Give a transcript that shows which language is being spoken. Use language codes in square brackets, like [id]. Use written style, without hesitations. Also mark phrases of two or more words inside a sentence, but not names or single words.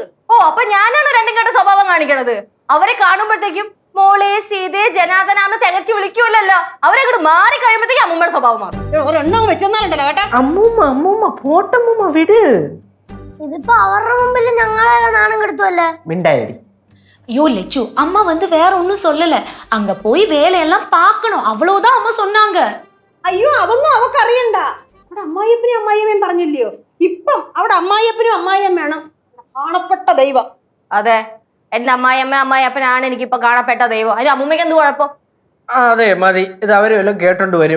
[ml] ഓ, അപ്പൊ ഞാനാണ് രണ്ടും കെട്ട സ്വഭാവം കാണിക്കണത്. അവരെ കാണുമ്പോഴത്തേക്കും മോളെ സീതേ ജനാദനാന്ന് തികച്ചു വിളിക്കൂലല്ലോ. അവരെ അങ്ങോട്ട് മാറി കഴിയുമ്പോഴത്തേക്കും അമ്മൂമ്മയുടെ സ്വഭാവം മാറും. ഒരെണ്ണം വെച്ചെന്നാലുണ്ടല്ലോ കേട്ടാ. അമ്മൂമ്മ പോട്ടമ്മൂമ്മ വിട്. ഇതിപ്പോ അവരുടെ മുമ്പിൽ ഞങ്ങളെ നാണം കെടുത്തുവല്ലേ. മിണ്ടായി. [ta] ஐயோ லெச்சு, அம்மா வந்து வேற ஒன்னும் சொல்லல. அங்க போய் வேலையெல்லாம் பார்க்கணும், அவ்வளவுதான் அம்மா சொன்னாங்க. [ml] അയ്യോ, അതൊന്നും അവക്ക് അറിയണ്ട. അവിടെ അമ്മായിയപ്പനും അമ്മായിയമ്മയും പറഞ്ഞില്ലയോ? ഇപ്പം അവിടെ അമ്മായിയപ്പനും അമ്മായിയമ്മയാണ് കാണപ്പെട്ട ദൈവം. അതെ, എന്റെ അമ്മായിയപ്പനാണ് എനിക്കിപ്പൊ കാണപ്പെട്ട ദൈവം. അതിന് അമ്മൂമ്മയ്ക്ക് എന്ത് കുഴപ്പം? അതെ മതി, ഇത് അവര് വല്ലതും കേട്ടോണ്ട് വരും.